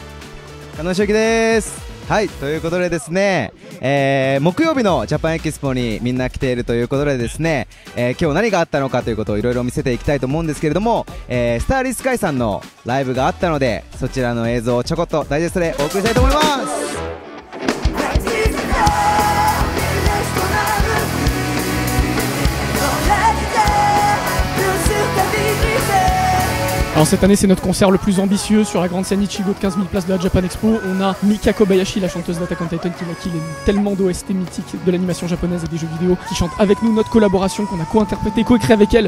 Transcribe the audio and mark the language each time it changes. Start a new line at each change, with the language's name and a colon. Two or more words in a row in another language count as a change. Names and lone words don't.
Japanese: 加納翔樹です。はい、ということでですね、木曜日のジャパンエキスポにみんな来ているということでですね、今日何があったのかということをいろいろ見せていきたいと思うんですけれども、スターリスカイさんのライブがあったので、そちらの映像をちょこっとダイジェストでお送りしたいと思います。
French: Alors cette année c'est notre concert le plus ambitieux sur la grande scène Ichigo de 15 000 places de la Japan Expo. On a Mika Kobayashi, la chanteuse d'Attack on Titan, qui est tellement d'OST mythiques de l'animation japonaise et des jeux vidéo, qui chante avec nous notre collaboration qu'on a co-interprété, co-écrit avec elle.